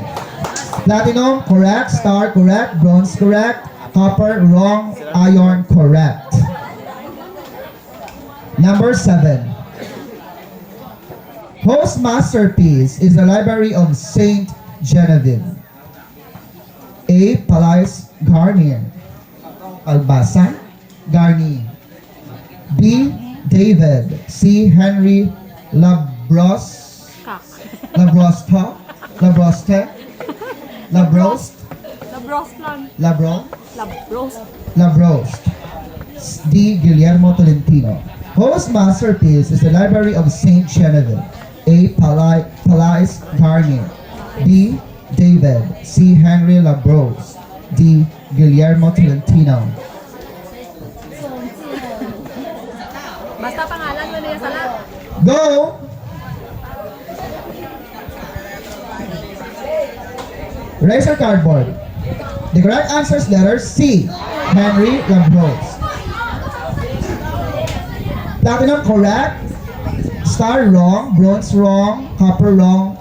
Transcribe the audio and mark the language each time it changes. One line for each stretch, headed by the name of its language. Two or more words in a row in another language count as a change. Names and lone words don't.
English: Platinum correct, star correct, bronze correct, copper wrong, iron correct. Number 7. Whose masterpiece is the Library of Saint Genevieve? A. Palais Garnier, Albasan, Garnier. B. David. C. Henry Labrosse. Kak. Labroste. Labroste. Labroste. Labrost lang. Labro. Labrost. Labroste. D. Guillermo Tolentino. Whose masterpiece is the Library of Saint Genevieve? A. Palais Garnier. B. David. C. Henry Labrosse. D. Guillermo Tolentino.
Filipino: Basta pangalan mo niya sa lahat.
English: Go! Raise your cardboard. The correct answer is letter C. Henry Labrosse. Platinum correct. Star wrong. Bronze wrong. Copper wrong.